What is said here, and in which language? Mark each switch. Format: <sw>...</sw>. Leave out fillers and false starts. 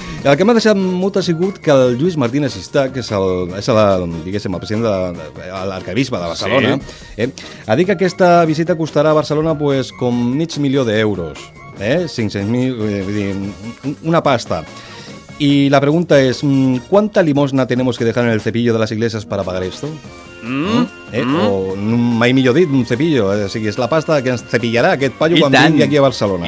<ca>El que m'ha deixat molt ha sigut que el Lluís Martínez Sistà, que és el president de l'arcabisbe de Barcelona, ha dit que aquesta visita costarà a Barcelona pues, com mig milió d'euros, 500.000, una pasta.</ca> <es>I la pregunta és, ¿cuánta limosna tenemos que dejar en el cepillo de las iglesias para pagar esto?</es> <ca>O mai millor dit, un cepillo, o sigui, és la pasta que ens cepillarà aquest paio quan vingui aquí a Barcelona.</ca>